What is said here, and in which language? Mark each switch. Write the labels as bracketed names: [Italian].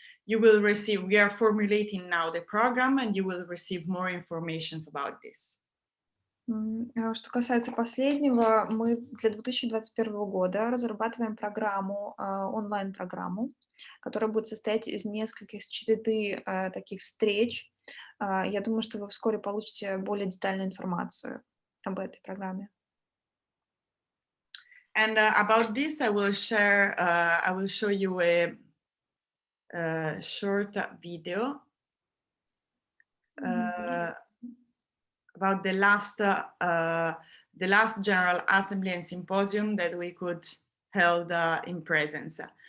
[English] You will receive, we are formulating now the program and you will receive more information about this. [Russian] Что касается последнего, мы для 2021 года разрабатываем программу, онлайн-программу, которая будет состоять из нескольких череды таких встреч. Я думаю, что вы вскоре получите более детальную информацию об этой программе. [English] And about this, I will show you a short video about the last General Assembly and Symposium that we could held in presence.